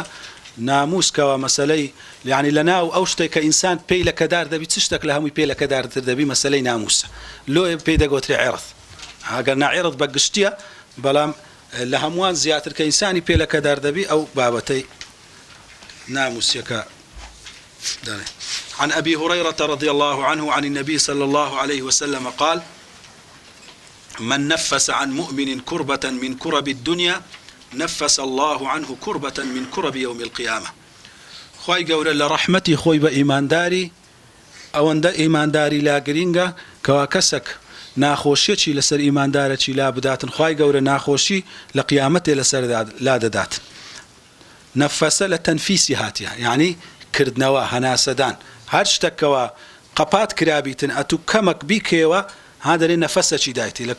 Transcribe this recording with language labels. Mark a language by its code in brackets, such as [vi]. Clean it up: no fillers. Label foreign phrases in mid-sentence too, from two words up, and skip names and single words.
[ckb] ناموسکەوە مەسەلەی یعنی لە ناو ئەو شتێک کە ئینسان پێی لە کەدار دەبی چ شتێک لە هەمووی پێ لە کەدارتر دەبی مەسەلەی ناموسە لۆ پێی دەگوترێ عێرض ئەگەر ناعێرض بە گشتیە بەڵام لە هەمووان زیاتر کە ئینسانی پێ لە کەدار دەبی ئەو بابەتەی ناموسیەکە دەڵێ. [ar] عن أبي هريرة رضي الله عنه عن النبي صلى الله عليه وسلم قال من نفس عن مؤمن كربة من كرب الدنيا نفس الله عنه كربة من كرب يوم القيامة. [ckb] خوای گەورە لە ڕەحمەتی خۆی بە ئیمانداری ئەوەندە ئیمانداری لا گرینگە کەوا کەسێک ناخۆشیەکی لەسەر ئیماندارەکی لا بداتن خوای گەورە ناخۆشی لە قیامەتێ لەسەر لا دەداتن. نەفەسە لە تەنفیسی هاتیە یعنی کردنەوە هەناسەدان هەر شتێکەوە قەپات کرابیتن ئەتوو کەمەک بیکەوە ها دەرێ نەفەسەکی دایتی لە